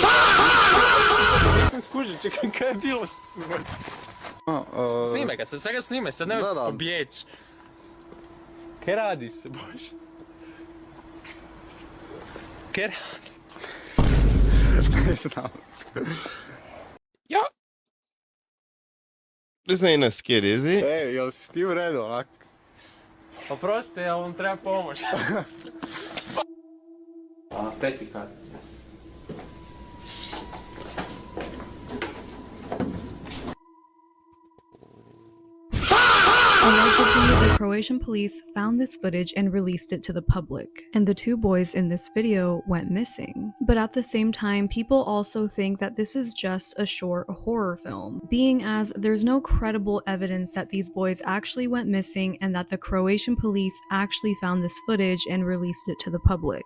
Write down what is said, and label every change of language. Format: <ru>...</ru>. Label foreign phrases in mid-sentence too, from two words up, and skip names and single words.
<hr>Nisam skužio, čekaj, kaj je bilo? Snimaj ga, sad ga snimaj, sad nemoj pobjeći. Kaj radiš se, Bože? Kaj radiš? Ne znam. Ja.</hr> <en>This ain't a skit, is it?</en> <hr>Ej, jel si ti u redu, onak? Oprostite, ja vam treba pomoć. Peti kat.</hr> <en>Allegedly, the Croatian police found this footage and released it to the public, and the two boys in this video went missing. But at the same time, people also think that this is just a short horror film, being as there's no credible evidence that these boys actually went missing and that the Croatian police actually found this footage and released it to the public.</en>